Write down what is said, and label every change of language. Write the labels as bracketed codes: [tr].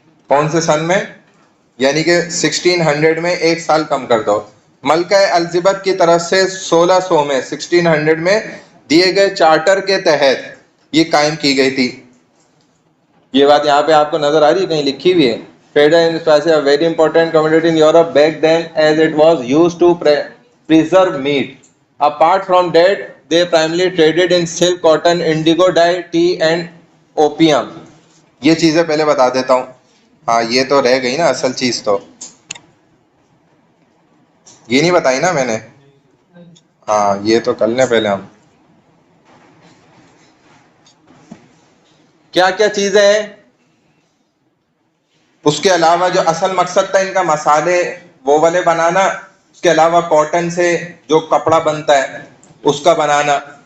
[ur] کون سے سن میں؟ یعنی کہ 1600 میں، 1 سال کم کر دو، ملکہ الزبتھ کی طرف سے 1600 میں 1600 میں دیے گئے چارٹر کے تحت یہ قائم کی گئی تھی. یہ بات یہاں پہ آپ کو نظر آ رہی ہے کہیں لکھی ہوئی ہے. [en] Trader in Spain a very important commodity in Europe back then as it was used to preserve meat. Apart from that, they primarily traded in silk, cotton, indigo dye, tea and opium. [ur] یہ چیزیں پہلے بتا دیتا ہوں. ہاں یہ تو رہ گئی نا اصل چیز، تو یہ نہیں بتائی نا میں نے. ہاں یہ تو کر لیں پہلے ہم. کیا کیا چیزیں ہیں اس کے علاوہ؟ جو اصل مقصد تھا ان کا مسالے وہ والے بنانا، اس کے علاوہ کاٹن سے جو کپڑا بنتا ہے اس کا بنانا.